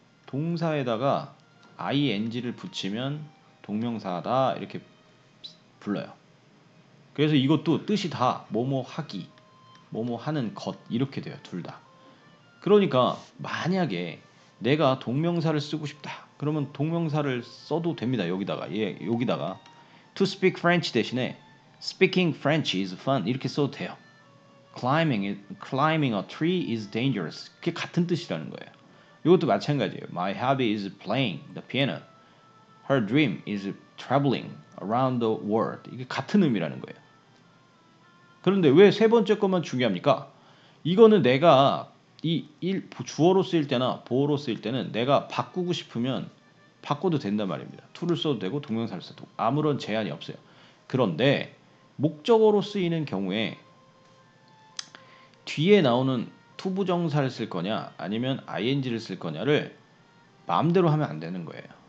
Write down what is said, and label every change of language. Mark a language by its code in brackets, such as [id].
[ko] 동사에다가 ing를 붙이면 동명사다 이렇게 불러요. 그래서 이것도 뜻이 다 뭐뭐 하기, 뭐뭐 하는 것 이렇게 돼요. 둘 다. 그러니까 만약에 내가 동명사를 쓰고 싶다. 그러면 동명사를 써도 됩니다. 여기다가 여기다가 to speak French 대신에 [en] speaking French is fun [ko] 이렇게 써도 돼요. [en] climbing a tree is dangerous. [ko] 그게 같은 뜻이라는 거예요. 이것도 마찬가지예요. [en] My hobby is playing the piano. Her dream is traveling around the world. [ko] 이게 같은 의미라는 거예요. 그런데 왜 세 번째 것만 중요합니까? 이거는 내가 주어로 쓰일 때나 보어로 쓰일 때는 내가 바꾸고 싶으면 바꿔도 된단 말입니다. to를 써도 되고 동명사를 써도 아무런 제한이 없어요. 그런데 목적어로 쓰이는 경우에 뒤에 나오는 투부정사를 쓸 거냐 아니면 ing를 쓸 거냐를 마음대로 하면 안 되는 거예요.